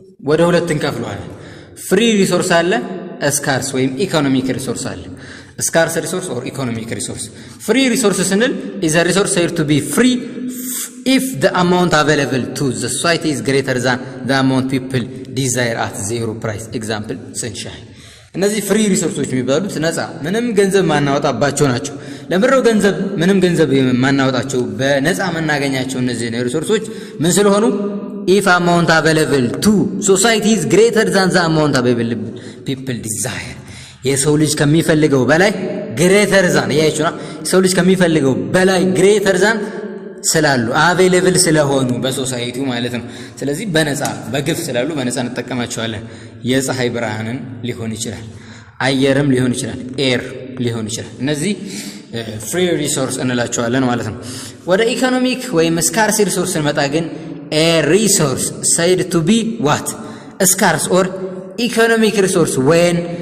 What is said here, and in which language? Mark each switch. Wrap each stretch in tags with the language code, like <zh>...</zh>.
<am>ወደ ሁለት እንከፍለዋለን። ፍሪ ሪሶርስ አለ፣ ስካርስ ወይም ኢኮኖሚክ ሪሶርስ አለ። ስካርስ ሪሶርስ ኦር ኢኮኖሚክ ሪሶርስ። ፍሪ ሪሶርስ ስንል</am> <en>is a resource said to be free if the amount available to the society is greater than the amount people desire at zero price. example sunshine.</en> <am>እነዚህ ፍሪ ሪሶርሶች የሚባሉት ነፃ ምንም ገንዘብ ማናወጣባቸው ናቸው። ለምንድነው ገንዘብ ምንም ገንዘብ ማናወጣቸው በነፃ መናገኛቸው? እነዚህ ሪሶርሶች ምን ስለሆኑ?</am> <en>if amount available to society is greater than the amount available people desire.</en> <am>የሰው ልጅ ከሚፈልገው በላይ</am> <en>greater than</en> <am>ያይቹና የሰው ልጅ ከሚፈልገው በላይ greater than ስላሉ available ስለሆኑ በሶሳይቲው ማለት ነው። ስለዚህ በነፃ በግፍ ስላሉ በነፃ እንጠቀማቸዋለን። የፀሐይ ብርሃንን ሊሆን ይችላል፣ አየርም ሊሆን ይችላል፣ ኤር ሊሆን ይችላል። እነዚህ ፍሪ ሪሶርስ እንላቸዋለን ማለት ነው። ወደ ኢኮኖሚክ ወይም ስካርስ ሪሶርስ እንመጣ ግን</am> <en>a resource said to be what? scarce or economic resource when</en>